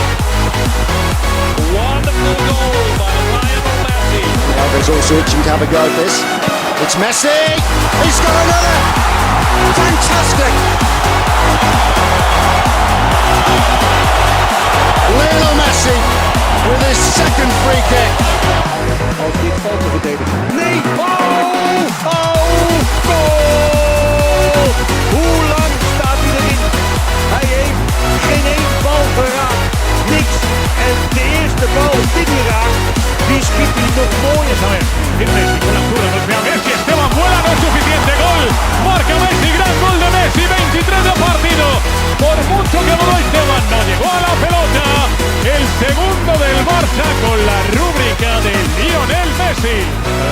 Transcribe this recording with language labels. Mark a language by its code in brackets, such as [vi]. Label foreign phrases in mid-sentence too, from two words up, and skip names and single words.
[en] Wonderful goal by Lionel Messi. Alvarez also itching to have a go at this. It's Messi! He's got another! Fantastic! Lionel Messi with his second free kick. [nl] Als dit valt te verdedigen. Nee! Oh! Goal! Hoe lang staat hij erin? Hij heeft geen één bal geraakt. Niks. En de eerste bal die hij raakt, die schiet hij nog mooier zijn. [es] Messi con la altura, no ve a Messi, Esteban vuela, no es suficiente, gol, marca Messi, gran gol de Messi, 23 de partido, por mucho que voló Esteban, no llegó a la pelota, el segundo del Barça con la rúbrica de Lionel Messi.